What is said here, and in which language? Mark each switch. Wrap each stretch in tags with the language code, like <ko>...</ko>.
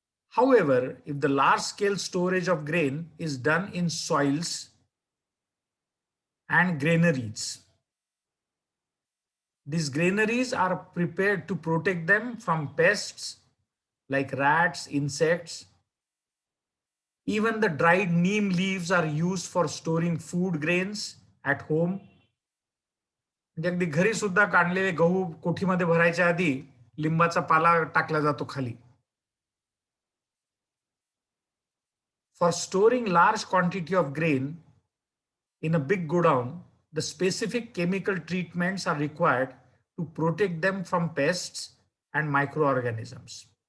<en>However, if the large scale storage of grain is done in soils and granaries, these granaries are prepared to protect them from pests like rats, insects. Even the dried neem leaves are used for storing food grains at home.</en> <mr>म्हणजे अगदी घरी सुद्धा काढलेले गहू कोठीमध्ये भरायच्या आधी लिंबाचा पाला टाकला जातो खाली.</mr> <en>For storing large quantity of grain in a big godown, the specific chemical treatments are required to protect them from pests and microorganisms.</en>